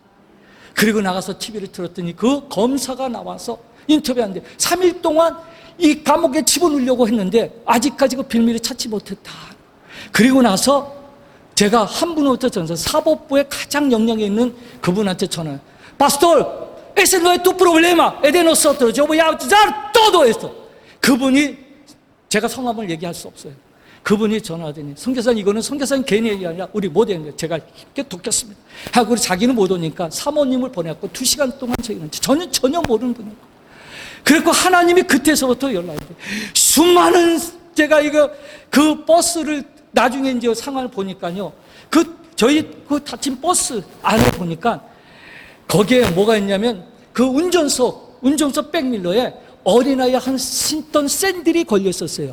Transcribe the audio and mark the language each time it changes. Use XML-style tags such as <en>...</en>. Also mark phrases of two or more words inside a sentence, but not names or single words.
<ko>그리고 나가서 TV를 틀었더니 그 검사가 나와서 인터뷰하는데 3일 동안 이 감옥에 집어넣으려고 했는데 아직까지 그 빌미를 찾지 못했다. 그리고 나서 제가 한 분부터 전서 사법부에 가장 역량이 있는 그분한테 전화해요.</ko> <es>Pastor, ese no es tu problema, es de nosotros. Yo voy a usar todo esto.</es> <ko>그분이 제가 성함을 얘기할 수 없어요. 그분이 전화하더니 선교사님, 이거는 선교사님 개인의 얘기 아니라 우리 모두의 얘기, 제가 힘께 돕겠습니다 하고 자기는 못 오니까 사모님을 보냈고 2시간 동안 저희는 전혀 모르는 분이고, 그리고 하나님이 그때서부터 연락이 돼요. 수많은, 제가 그 버스를 나중에 이제 상황을 보니까요, 저희 그 닫힌 버스 안에 보니까 거기에 뭐가 있냐면 그 운전석 백밀러에 어린아이 한 신던 샌들이 걸려 있었어요.</ko>